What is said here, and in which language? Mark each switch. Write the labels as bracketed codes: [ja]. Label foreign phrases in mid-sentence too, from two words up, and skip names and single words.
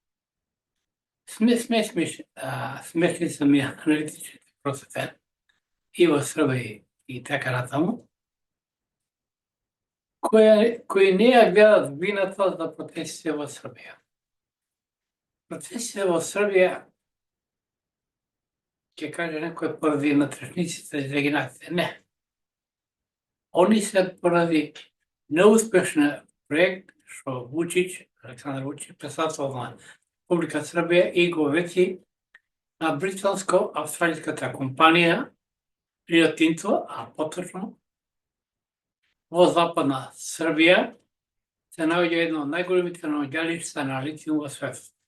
[bg] Смешни са ми аналитичните процеси и в Сърбия и така натаму, кои не я гледат вината за процесите в Сърбия. Процесите в Сърбия, [mk] ќе каже некој поради натрешниците и регинациите. Не. Они се поради неуспешен проект што Александар Вучич, председател на Република Србија и го вети на британско-австралиската компанија Рио Тинто, а поточно во западна Србија се наоѓа едно од најголемите наоѓалишта на литиум во светот,